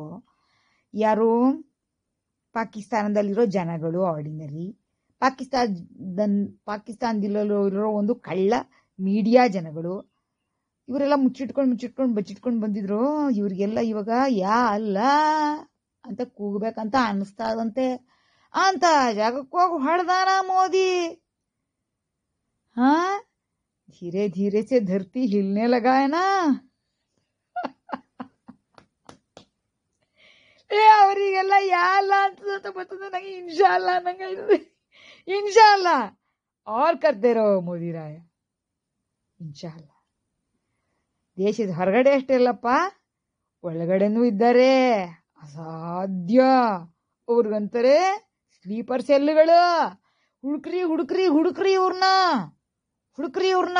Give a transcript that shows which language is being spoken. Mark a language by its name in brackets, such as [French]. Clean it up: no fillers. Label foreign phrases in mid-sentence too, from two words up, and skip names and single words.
[Kannada] ಯಾರು ಪಾಕಿಸ್ತಾನದಲ್ಲಿರೋ ಜನಗಳು, ಆರ್ಡಿನರಿ ಪಾಕಿಸ್ತಾನದಲ್ಲಿರೋ ಒಂದು ಕಳ್ಳ ಮೀಡಿಯಾ ಜನಗಳು, ಇವರೆಲ್ಲ ಮುಚ್ಚಿಟ್ಕೊಂಡು ಬಚ್ಚಿಟ್ಕೊಂಡು ಬಂದಿದ್ರು. ಇವ್ರಿಗೆಲ್ಲ ಇವಾಗ [Arabic] يا الله [Kannada] ಅಂತ ಕೂಗ್ಬೇಕಂತ ಅನಿಸ್ತಾದಂತೆ. ಅಂತ ಜಾಗಕ್ಕೆ ಹೋಗಿ ಹೊಡೆದಾನ ಮೋದಿ. [Hindi] धीरे धीरे से धरती हिलने लगा है ना. [Kannada] ಅವರಿಗೆಲ್ಲ [Arabic] يا الله [Kannada] ಅಂತ ಬರ್ತದೆ. ನಂಗೆ [Arabic] إن شاء الله [Kannada] ನಂಗೆ [Arabic] إن شاء الله [Hindi] और करते रहो [Kannada] ಮೋದಿ ರಾಯ. [Arabic] إن شاء الله. [Kannada] ದೇಶದ ಹೊರಗಡೆ ಅಷ್ಟೇ ಇಲ್ಲಪ್ಪ, ಒಳಗಡೆನೂ ಇದ್ದಾರೆ. ಅಸಾಧ್ಯ. ಅವ್ರಿಗಂತಾರೆ ಸ್ಲೀಪರ್ ಸೆಲ್ಗಳು. ಹುಡುಕ್ರಿ ಇವ್ರನ್ನ.